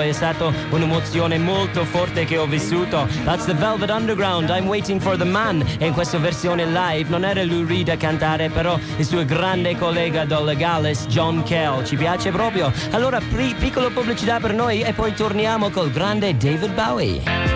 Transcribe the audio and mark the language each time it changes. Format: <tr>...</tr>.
<it>È stata un'emozione molto forte che ho vissuto.</it> <en>That's The Velvet Underground, I'm Waiting for the Man.</en> <it>E in questa versione live non era Lou Reed a cantare, però il suo grande collega Dolly Gallis, John Cale. Ci piace proprio. Allora, piccola pubblicità per noi e poi torniamo col grande David Bowie.</it>